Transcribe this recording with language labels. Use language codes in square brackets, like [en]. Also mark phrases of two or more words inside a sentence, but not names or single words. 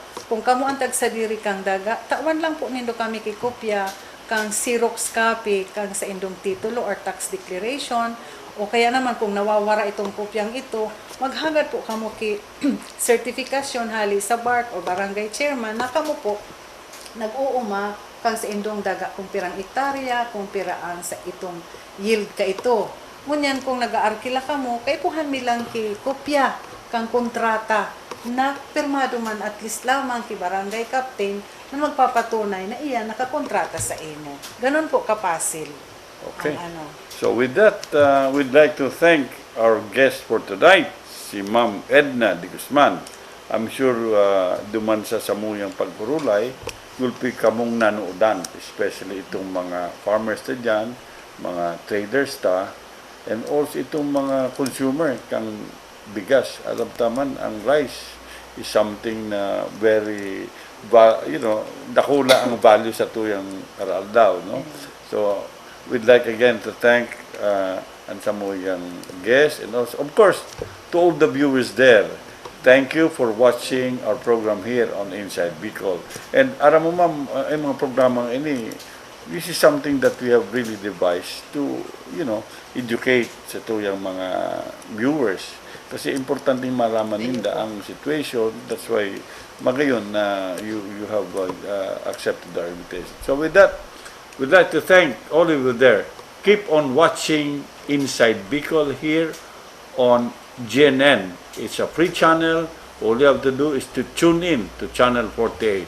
[bik] Kung kamo ang tagsadiri kang daga, tawan lang po nindo kami kikopya, kang [en] Xerox copy, [bik] kang sa indong titulo or [en] tax declaration, [bik] o kaya naman kung nawawara itong kopyang ito, maghagad po kamo ki certification hali sa BARC o barangay chairman na kamo po nag-uuma kang sa indong daga kung pirang hektarya, kung piraan sa itong yield ka ito. Ngunyan kung nag-aarkila ka mo, kaipuhan mi lang ki kopya kang kontrata na pirmado man [en] at least [bik] lamang ki barangay captain na magpapatunay na iyan nakakontrata sa imo. Ganon po kapasil. Okay. Ang ano. [en] So with that, we'd like to thank our guest for tonight, si Ma'am Edna de Guzman. I'm sure [bik] duman sa samuyang pagpurulay, gulpi kamong nanuudan, especially itong mga farmers ta dyan, mga traders ta, [en] and also [bik] itong mga consumer, kang bigas. Alam taman, ang [en] rice is something [bik] na very, dakula ang value sa tuyang araldaw, no? [en] So, we'd like again to thank [bik] ang samuyang [en] guest, and also, of course, to all the viewers there. Thank you for watching our program here on Inside Bicol. [bik] And aram mo ma'am, ay mga programang ini, [en] this is something that we have really devised to, educate [bik] sa tuyang mga [en] viewers. [bik] Kasi importante malaman ninda ang situation. [en] That's why [bik] magayon na [en] you have accepted our invitation. So with that, we'd like to thank all of you there. Keep on watching Inside Bicol here on GNN. It's a free channel. All you have to do is to tune in to Channel 48.